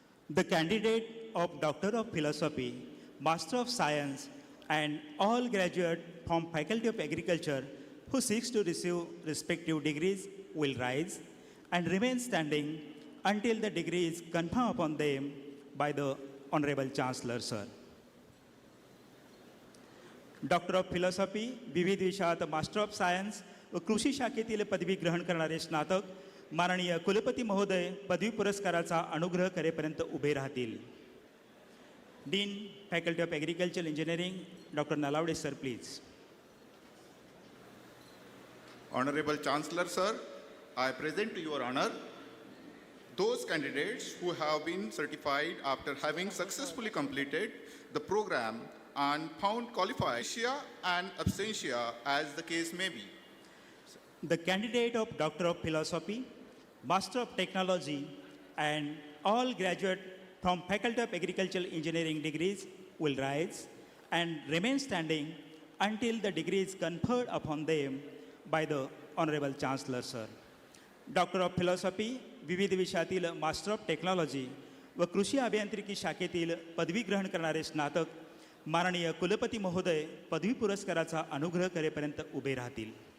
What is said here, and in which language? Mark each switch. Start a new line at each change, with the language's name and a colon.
English: The candidate of Doctor of Philosophy, Master of Science, and all graduates from Faculty of Agriculture who seeks to receive respective degrees will rise and remain standing until the degree is conferred upon them by the Honorable Chancellor, sir.
Marathi: Doctor of philosophy विविध विषयात master of science व कृषी शाखेतील पदवी ग्रहण करणारे स्नातक माननीय कुलपती महोदय पदवी पुरस्काराचा अनुग्रह करेपर्यंत उभे राहतील.
English: Dean faculty of agriculture engineering doctor Nalawade sir please. Honorable Chancellor Sir, I present to your honor those candidates who have been certified after having successfully completed the program and found qualified and absentia as the case may be. The candidate of Doctor of Philosophy, Master of Technology, and all graduate from Faculty of Agricultural Engineering degrees will rise and remain standing until the degree is conferred upon them by the Honorable Chancellor, sir.
Marathi: Doctor of Philosophy, विविध विषयातील master of technology व कृषी अभियांत्रिकी शाखेतील पदवी ग्रहण करणारे स्नातक माननीय कुलपती महोदय पदवी पुरस्काराचा अनुग्रह करेपर्यंत उभे राहतील.